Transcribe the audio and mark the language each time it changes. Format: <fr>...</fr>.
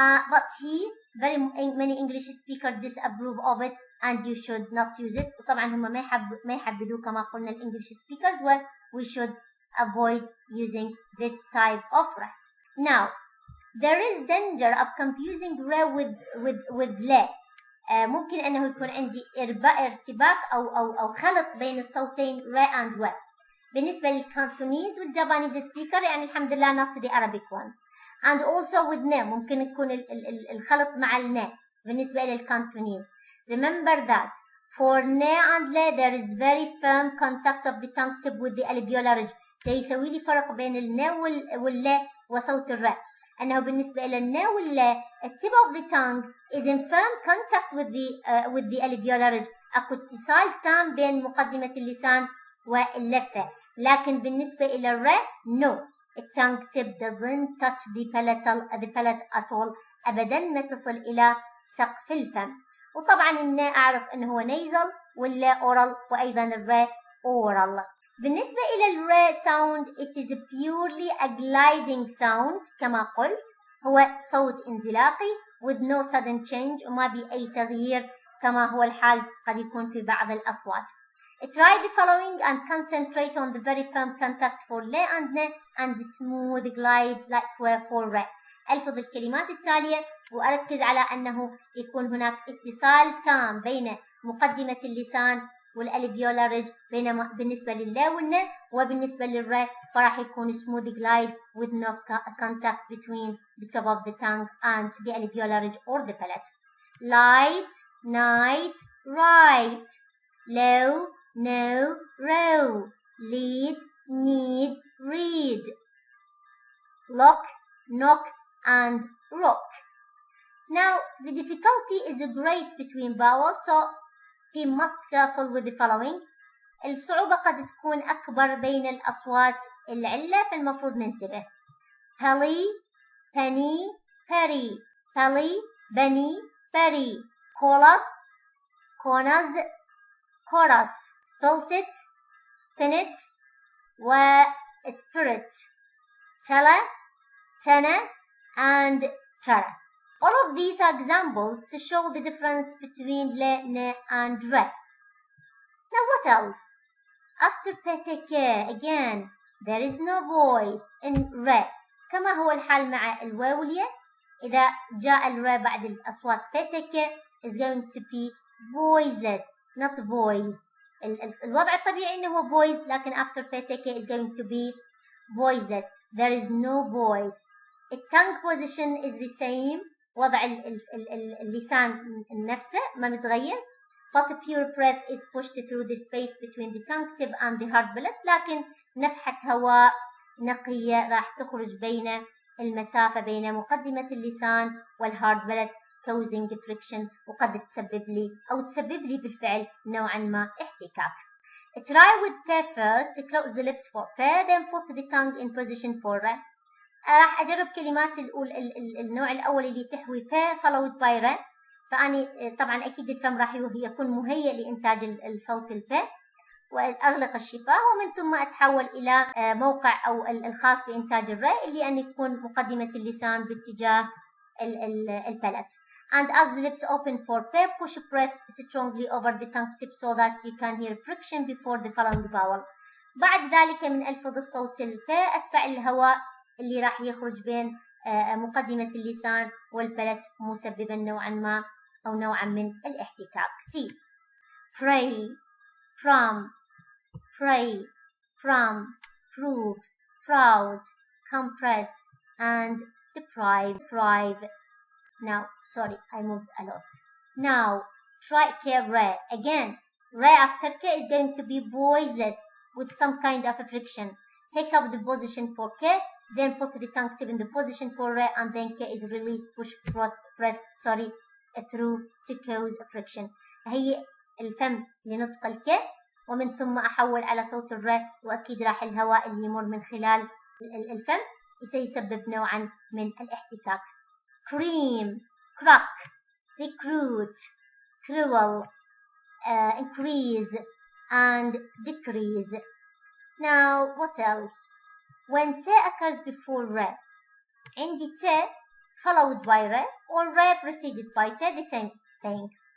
<en>But here very many English speakers disapprove of it and you should not use it.</en> <ar>وطبعا هم ما يحبذوا كما قلنا</ar> <en>English speakers we should avoid using this type of ra. Now there is danger of confusing ra with la.</en> <ar>ممكن أنه يكون عندي ارتباك أو خلط بين الصوتين</ar> <en>ra and wa.</en> <ar>بالنسبة للكانتونيز والجابانيز speaker يعني الحمد لله</ar> <en>not the Arabic ones. and also with na</en> <ar>ممكن يكون الخلط مع النا بالنسبة للكانتونيز.</ar> <en>Remember that for na and la there is very firm contact of the tongue tip with the alveolar ridge.</en> <ar>جاي يسوي لي فرق بين النا واللا وصوت الراء. أنه بالنسبة للنا واللا</ar> <en>tip of the tongue is in firm contact with the alveolar ridge.</en> <ar>أكو اتصال تام بين مقدمة اللسان واللثة. لكن بالنسبة إلى الراء</ar> <en>no. The tongue tip doesn't touch the palate at all.</en> <ar>أبداً ما تصل إلى سقف الفم. وطبعاً النا أعرف أنه هو nasal واللا oral وأيضاً الرا oral. بالنسبة إلى الرا</ar> <en>sound it is purely a gliding sound</en> <ar>كما قلت. هو صوت انزلاقي</ar> <en>with no sudden change</en> <ar>وما بأي تغيير كما هو الحال قد يكون في بعض الأصوات.</ar> <en>Try the following and concentrate on the very firm contact for la and na and smooth glide like for ra.</en> <ar>ألفظ الكلمات التالية وأركز على أنه يكون هناك اتصال تام بين مقدمة اللسان والالفيولار ريدج، بينما بالنسبة لللا والنا وبالنسبة للر فراح يكون</ar> <en>smooth glide with no contact between the top of the tongue and the alveolar ridge or the palate. Light, night, right. Low, no, row. Lead, need, read. Lock, knock, and rock. Now, the difficulty is great between vowels, so be must careful with the following.</en> <ar>الصعوبة قد تكون أكبر بين الأصوات العلة، فالمفروض ننتبه.</ar> <en>Pelly, penny, perry. Pelly, bunny, berry. Chorus, chorus, chorus. Spilt it, spin it, spirit. Teller, tenor, and tara. All of these are examples to show the difference between le, ne, and re. Now what else? After PTK, again, there is no voice in re.</en> <ar>كما هو الحال مع الواو والياء. إذا جاء الرا بعد الأصوات</ar> <en>PTK is going to be voiceless, not voice.</en> <ar>الوضع الطبيعي إنه هو</ar> <en>voice،</en> <ar>لكن</ar> <en>after PTK is going to be voiceless. There is no voice. The tongue position is the same.</en> <ar>وضع اللسان نفسه ما متغير.</ar> <en>But pure breath is pushed through the space between the tongue tip and the hard palate.</en> <ar>لكن نفحة هواء نقية راح تخرج بين المسافة بين مقدمة اللسان والهارد palate</ar> <en>causing friction،</en> <ar>وقد تسبب لي بالفعل نوعا ما احتكاك.</ar> <en>Try with P first. Close the lips for P, then put the tongue in position for R.</en> <ar>راح أجرب كلمات النوع الأول اللي تحوي</ar> <en>P followed by R.</en> <ar>فأني طبعا أكيد الفم راح يكون مهيئ لإنتاج الصوت الP، وأغلق الشفاه، ومن ثم أتحول إلى موقع أو الخاص بإنتاج الر اللي أن يكون مقدمة اللسان باتجاه البلد.</ar> <en>And as the lips open for P, push breath strongly over the tongue tip so that you can hear friction before the following vowel.</en> <ar>بعد ذلك من ألفظ الصوت الP أدفع الهواء اللي راح يخرج بين مقدمة اللسان والبلد، مسببا نوعا من الاحتكاك.</ar> <en>C. Pray, from, pray, from, prove, proud, compress, and deprive. Now, sorry, I moved a lot. Now, try K, re. Again, re after K is going to be voiceless with some kind of a friction. Take up the position for K, then put the tongue tip in the position for re, and then K is released, push breath, through to cause a friction.</en> <ar>هي الفم لنطق الك، ومن ثم أحول على صوت الر، وأكيد راح الهواء اللي يمر من خلال الفم سيسبب نوعا من الاحتكاك.</ar> <en>Cream, crack, recruit, cruel, increase, and decrease. Now, what else? When T occurs before re,</en> <ar>عندي</ar> <en>T followed by re, or re preceded by T, the same thing.</en>